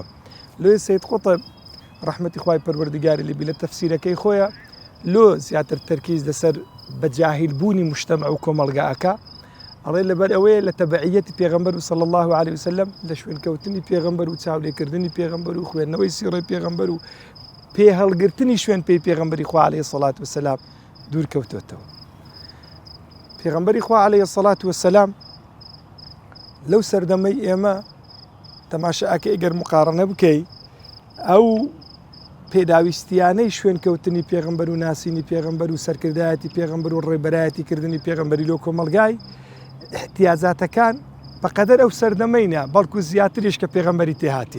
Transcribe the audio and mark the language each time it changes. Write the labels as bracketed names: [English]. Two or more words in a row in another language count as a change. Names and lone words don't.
[Central Kurdish] لۆی سەید قوتب ڕەحمەتی خوای پەروەردگاری لێبی لە تەفسیرەکەی خۆیە لۆ زیاتر تەرکیز لەسەر بەجاهیلبوونی مجتەمع و کۆمەڵگەکە ئەڵێ لەبەر ئەوەیە لە تەبعیەتی پێغەمبەر و [Arabic] صلی الله عليه وسلم [Central Kurdish] لە شوێنکەوتنی پێغەمبەر و چاودێرکردنی پێغەمبەر و خوێندنەوەی سیرەی پێغەمبەر و پێ هەڵگرتنی شوێن پێی پێغەمبەری خوا [Arabic] عليه الصلاة والسلام [Central Kurdish] دوور کەوتوتەوە. پێغەمبەری خوا [Arabic] عليه الصلاة والسلام [Central Kurdish] لەو سەردەمەی ئێمە تەماشاکە ئەگەر مقارنە بکەی ئەو پێداویستیانەی شوێنکەوتنی پێغەمبەر و ناسینی پێغەمبەر و سەرکردایەتی پێغەمبەر و ڕێبەرایەتی کردنی پێغەمبەری لۆ کۆمەلگای احتیاجاتەکان بەقەدەر ئەو سەردەمەینە بەڵکو زیاتریش کە پێغەمبەری تێهاتیە.